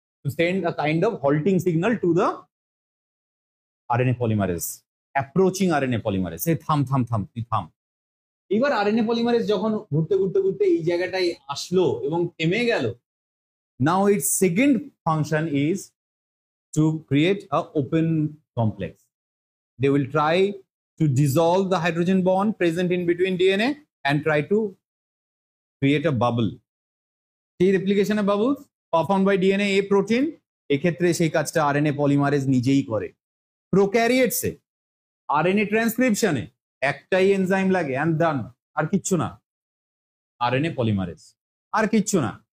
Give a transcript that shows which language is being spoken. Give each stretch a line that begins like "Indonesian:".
English: To send a kind of halting signal to the RNA polymerase, approaching RNA polymerase.
Bangla: এই থাম থাম থাম, তুই থাম। এবার আরএনএ পলিমারেজ যখন ঘুরতে ঘুরতে ঘুরতে এই জায়গাটায় আসলো এবং থেমে গেল,
English: now its second function is to create a open complex. They will try to dissolve the hydrogen bond present in between DNA and try to create a bubble.
Bangla: সেই
English: replication of bubbles performed by DNA A protein,
Bangla: এক্ষেত্রে সেই কাজটা RNA polymerase নিজেই করে। প্রোক্যারিওটসে RNA ট্রান্সক্রিপশনে একটাই enzyme লাগে,
English: and done,
Bangla: আর কিচ্ছু না, আরএনএ পলিমারেজ, আর কিচ্ছু না।